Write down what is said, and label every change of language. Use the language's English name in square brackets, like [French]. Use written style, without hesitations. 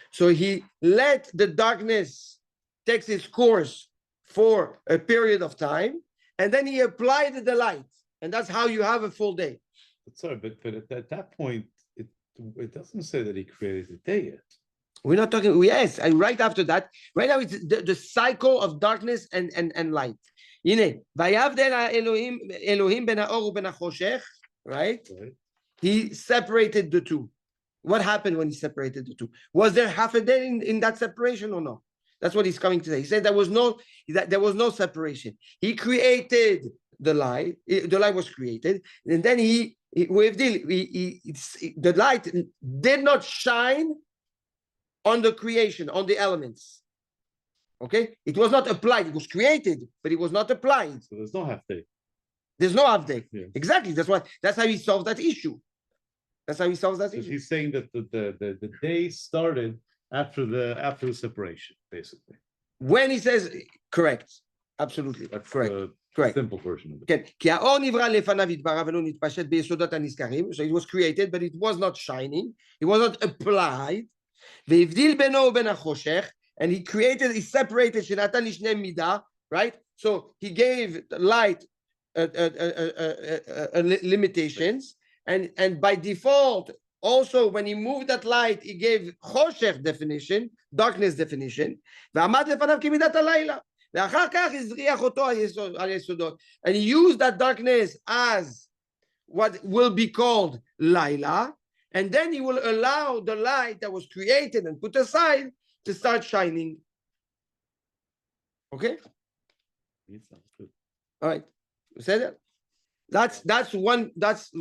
[English] So he let the darkness take its course for a period of time, and then he applied the light, and that's how you have a full day. Sorry, but at that point, it doesn't say that he created the day yet. We're not talking. Yes, and right after that, right now it's the cycle of darkness and light. [Hebrew] הנה, ויבדל אלוהים בין האור ובין החושך, right? [English] He separated the two. What happened when he separated the two? Was there half a day in that separation or no? That's what he's coming to say. He said there was no separation. He created the light. The light was created, and then the light did not shine on the creation, on the elements. Okay, it was not applied. It was created, but it was not applied. So there's no half day. There's no half day. Yeah. Exactly. That's how he solved that issue. That's how he solves that issue. He's saying that the day started after the separation, basically. When he says correct, absolutely That's correct. the Correct. simple version of it. [Hebrew] כן, כי האור נברא לפניו יתברך ולא נתפשט ביסודות הנזכרים. [English] So it was created, but it was not shining. It was not applied. [Hebrew] והבדיל בינו ובין החושך. [English] And he separated, [Hebrew] שנתן לשניהם מידה, right? [English] So he gave light limitations, and by default, also when he moved that light, he gave choshech definition, darkness definition, [Hebrew] ועמד לפניו כמידת הלילה. ואחר כך הזריח אותו על יסודות. [English] And he used that darkness as what will be called Laila, and then he will allow the light that was created and put aside to start shining. Okay? All right. Say that.